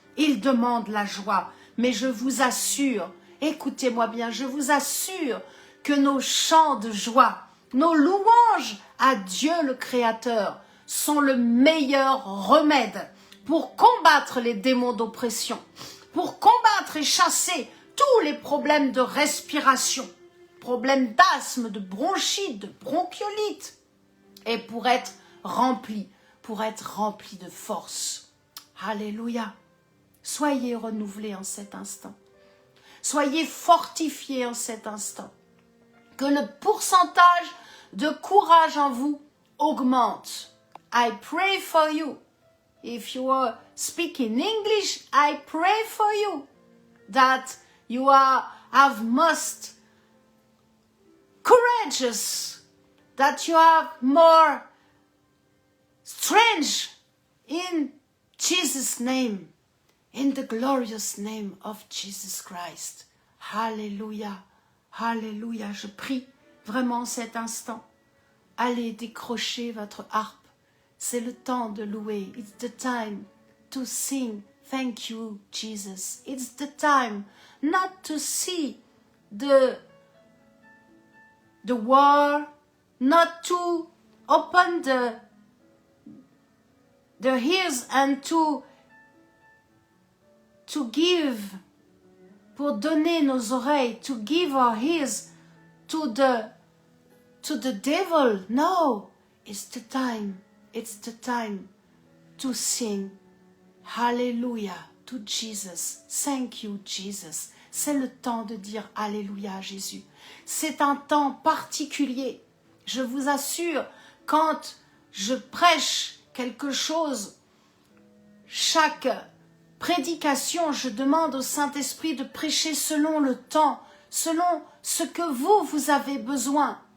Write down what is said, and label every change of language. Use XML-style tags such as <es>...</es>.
<fr>Ils demandent la joie. Mais je vous assure, écoutez-moi bien, je vous assure que nos chants de joie, nos louanges à Dieu le Créateur sont le meilleur remède pour combattre les démons d'oppression, pour combattre et chasser tous les problèmes de respiration, problèmes d'asthme, de bronchite, de bronchiolite, et pour être rempli de force. Alléluia. Soyez renouvelés en cet instant. Soyez fortifiés en cet instant. Que le pourcentage de courage en vous augmente.</fr> <en>I pray for you. If you are speaking English, I pray for you that you have most courageous, that you have more strength in Jesus' name, in the glorious name of Jesus Christ. Hallelujah, hallelujah.</en> <fr>Je prie vraiment cet instant. Allez décrocher votre harpe. C'est le temps de louer.</fr> <en>It's the time to sing. Thank you, Jesus. It's the time not to see the war, not to open the ears and to give,</en> <fr>pour donner nos oreilles,</fr> <en>to give our ears to the devil. No, it's the time to sing Hallelujah to Jesus. Thank you, Jesus.</en> <fr>C'est le temps de dire Alléluia à Jésus. C'est un temps particulier. Je vous assure, quand je prêche quelque chose, chaque prédication, je demande au Saint-Esprit de prêcher selon le temps, selon ce que vous avez besoin.</fr>